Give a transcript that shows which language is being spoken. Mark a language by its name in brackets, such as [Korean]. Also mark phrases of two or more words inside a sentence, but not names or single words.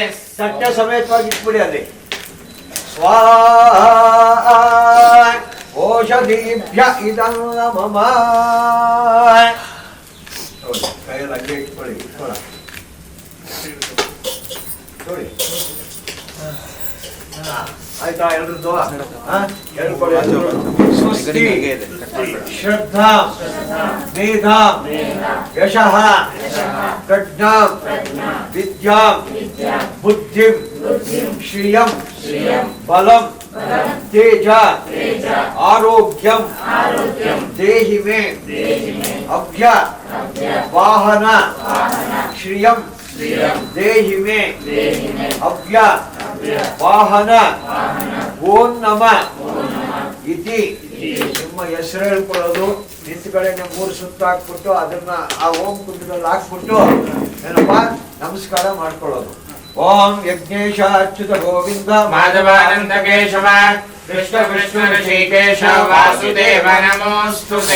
[Kannada] ಸತ್ಯ ಸಮೇತವಾಗಿ ಇಟ್ಬಿಡಿ ಅಲ್ಲಿ [Sanskrit] ಸ್ವಾಹಾ ಓಷಧೀಭ್ಯ ಇದಂ ಮಮ [Kannada] ಕೈಯಲ್ಲಿ ಹಂಗೆ ಇಟ್ಕೊಳ್ಳಿ ನೋಡಿ ಆಯ್ತಾ ಎಲ್ರದ್ದು [Sanskrit] ಹೇಳ್ಕೊಳ್ಳಿ ಸ್ವಸ್ತಿ ಶ್ರದ್ಧಾ ಮೇಧಾ ಯಶಃ ಪ್ರಜ್ಞಾಂ ವಿದ್ಯಾಂ ಬುದ್ಧಿಂ ಶ್ರಿಯಂ ಬಲಂ तेज आरोग्यम देहि मे अभ्य वाहन श्रियम देहि मे अभ्य वाहन ओम नमः इति [Kannada] ನಿಮ್ಮ ಹೆಸರು ಹೇಳ್ಕೊಳ್ಳೋದು ನಿಂತ ಕಡೆಗೆ 3 ಸುತ್ತು ಹಾಕ್ಬಿಟ್ಟು ಅದನ್ನ ಆ ಓಂ ಕುಂಡದಲ್ಲಿ ಹಾಕ್ಬಿಟ್ಟು ಏನಪ್ಪ ನಮಸ್ಕಾರ ಮಾಡ್ಕೊಳ್ಳೋದು [Sanskrit] ಓಂ ಯಜ್ಞೇಶ ಅಚ್ಯುತ ಗೋವಿಂದ ಮಾಧವಾನಂದ ಕೇಶವ ಕೃಷ್ಣ ಕೃಷ್ಣ ಋಷಿಕೇಶ ವಾಸುದೇವ ನಮೋಸ್ತುತೆ